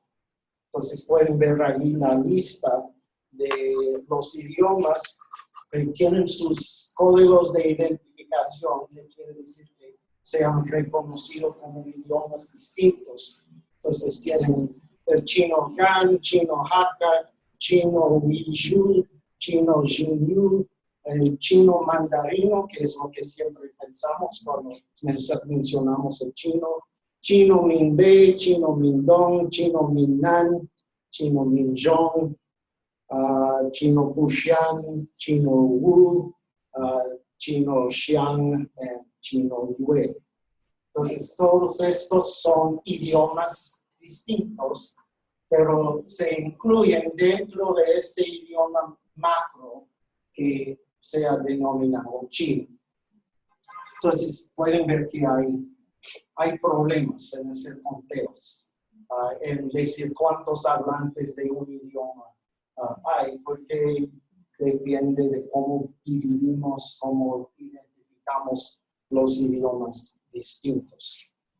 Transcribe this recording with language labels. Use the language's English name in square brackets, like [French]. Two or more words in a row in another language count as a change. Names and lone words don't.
[Spanish] Entonces pueden ver ahí la lista de los idiomas que tienen sus códigos de identificación, que quiere decir que se han reconocido como idiomas distintos. Entonces tienen el chino Han, chino Hakka, chino Uiyu, chino Jinyu, el chino mandarino, que es lo que siempre pensamos cuando mencionamos el chino, chino Minbe, chino Mindong, chino Minnan, chino Minzhong, chino Kushan, chino Wu, chino Xiang, chino Yue. Entonces, todos estos son idiomas distintos, pero se incluyen dentro de este idioma macro que se ha denominado chino. Entonces, pueden ver que hay problemas en hacer conteos, en decir cuántos hablantes de un idioma hay, porque depende de cómo dividimos, cómo identificamos los idiomas distintos.